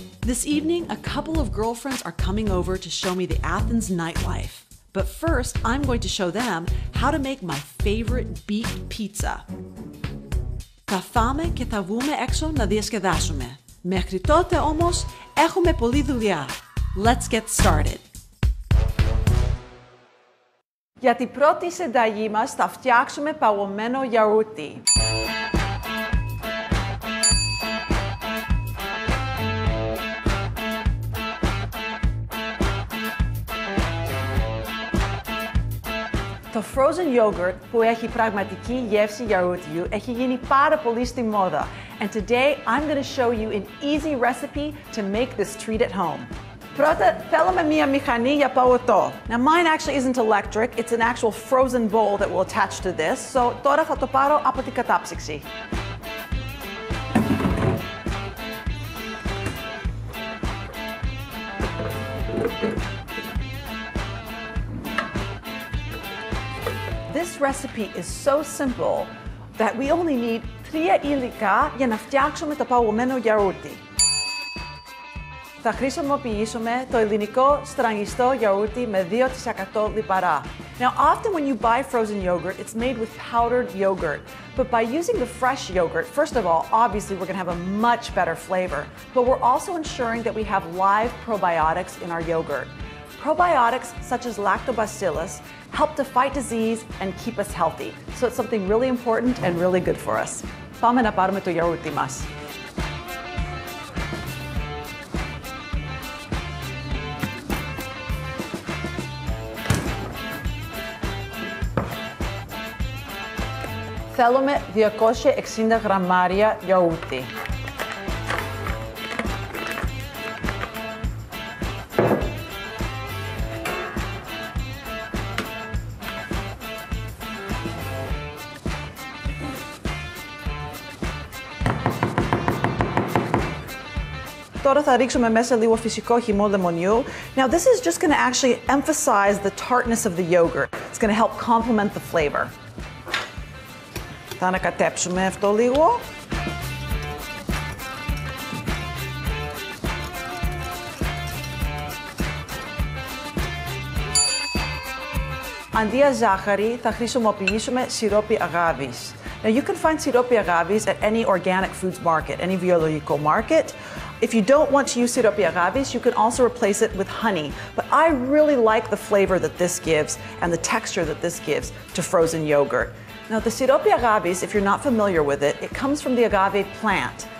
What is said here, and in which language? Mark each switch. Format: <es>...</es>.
<en>This evening, a couple of girlfriends are coming over to show me the Athens nightlife. But first, I'm going to show them how to make my favorite beet pizza.</en> <el>Θα φάμε και θα βγούμε έξω να διασκεδάσουμε. Μέχρι τότε όμως, έχουμε πολλή δουλειά.</el> <en>Let's get started.</en> <el>Για την πρώτη συνταγή μας θα φτιάξουμε παγωμένο γιαούρτι. Το frozen yogurt που έχει πραγματική γεύση γιαουρτιού έχει γίνει πάρα πολύ στη μόδα.</el> <en>And today I'm going to show you an easy recipe to make this treat at home.</en> <el>Πρώτα θέλουμε μία μηχανή για παγωτό.</el> <en>Now mine actually isn't electric, it's an actual frozen bowl that will attach to this. So</en> <el>τώρα θα το πάρω από την κατάψυξη.</el> <en>This recipe is so simple that we only need 3</en> <el>υλικά για να φτιάξουμε το παγωμένο γιαούρτι. Θα χρησιμοποιήσουμε το ελληνικό στραγγιστό γιαούρτι με 2% λιπαρά.</el> <en>Now, often when you buy frozen yogurt, it's made with powdered yogurt. But by using the fresh yogurt, first of all, obviously we're going to have a much better flavor. But we're also ensuring that we have live probiotics in our yogurt. Probiotics, such as lactobacillus, help to fight disease and keep us healthy. So it's something really important and really good for us.</en> <el>Πάμε να πάρουμε το γιαούρτι μας. Θέλουμε 260 γραμμάρια γιαούρτι. Τώρα θα ρίξουμε μέσα λίγο φυσικό χυμό λεμονιού.</el> <en>Now this is just going to actually emphasize the tartness of the yogurt. It's going to help complement the flavor.</en> <el>Θα ανακατέψουμε αυτό λίγο. Αντί για ζάχαρη θα χρησιμοποιήσουμε σιρόπι αγάβης.</el> <en>Now you can find siropi agaves at any organic foods market, any</en> <el>βιολογικό</el> <en>market. If you don't want to use siropi agaves, you can also replace it with honey. But I really like the flavor that this gives and the texture that this gives to frozen yogurt. Now the siropi agaves, if you're not familiar with it, it comes from the agave plant.</en>